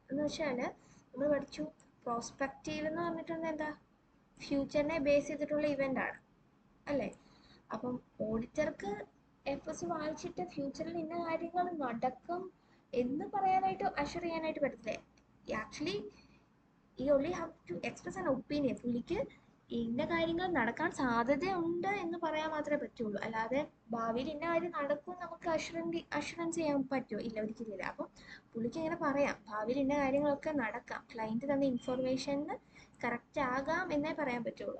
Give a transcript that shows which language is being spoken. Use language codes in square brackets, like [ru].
[ml] എന്ന് വെച്ചാൽ നമ്മൾ പഠിച്ചു പ്രോസ്പെക്റ്റീവ് എന്ന് പറഞ്ഞിട്ടുണ്ടെങ്കിൽ എന്താ, ഫ്യൂച്ചറിനെ ബേസ് ചെയ്തിട്ടുള്ള ഇവൻ്റ് ആണ് അല്ലേ. അപ്പം ഓഡിറ്റർക്ക് എഫ്എസ് വായിച്ചിട്ട് ഫ്യൂച്ചറിൽ ഇന്ന കാര്യങ്ങൾ നടക്കും എന്ന് പറയാനായിട്ട് അഷുർ ചെയ്യാനായിട്ട് പറ്റത്തില്ലേ. [en] Actually ഈ only have to express an opinion. [ml] പുള്ളിക്ക് ഇന്ന കാര്യങ്ങൾ നടക്കാൻ സാധ്യതയുണ്ട് എന്ന് പറയാൻ മാത്രമേ പറ്റുള്ളൂ. അല്ലാതെ ഭാവിയിൽ ഇന്ന കാര്യം നടക്കും നമുക്ക് അഷുറൻസ് ചെയ്യാൻ പറ്റുമോ, ഇല്ല, ഒരിക്കലില്ല. അപ്പം പുള്ളിക്ക് ഇങ്ങനെ പറയാം, ഭാവിയിൽ ഇന്ന കാര്യങ്ങളൊക്കെ നടക്കാം, ക്ലയൻറ്റ് തന്ന ഇൻഫോർമേഷന് കറക്റ്റ് ആകാം എന്നേ പറയാൻ പറ്റുള്ളൂ.